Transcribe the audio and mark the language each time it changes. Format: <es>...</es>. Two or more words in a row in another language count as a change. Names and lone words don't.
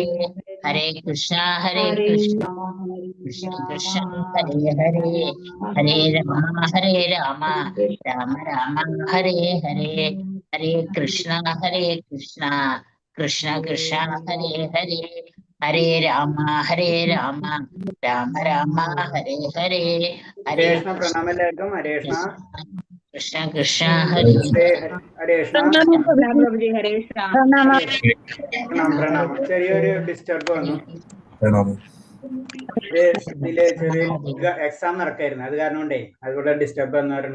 <ml>ഹരേ കൃഷ്ണ കൃഷ്ണ കൃഷ്ണ കൃഷ്ണ ഹരേ ഹരേ, ഹരേ രാമ രാമ രാമ ഹരേ ഹരേ. ഹരേ കൃഷ്ണ കൃഷ്ണ കൃഷ്ണ കൃഷ്ണ ഹരേ ഹരേ, ഹരേ രാമ രാമ രാമ ഹരേ ഹരേ. ഹരേ പ്രണാമം എല്ലാവർക്കും. ഹരേ കൃഷ്ണ. കൃഷ്ണ കൃഷ്ണ ഹരേ ഹരേ കൃഷ്ണ. പ്രണാമം. ചെറിയൊരു ഡിസ്റ്റർബ് വന്നു. ഇതില് ചെറിയ എക്സാം നടക്കായിരുന്നു, അത് കാരണം കൊണ്ടേ അതുകൂടെ ഡിസ്റ്റർബ് വന്നവരുണ്ട്.</ml>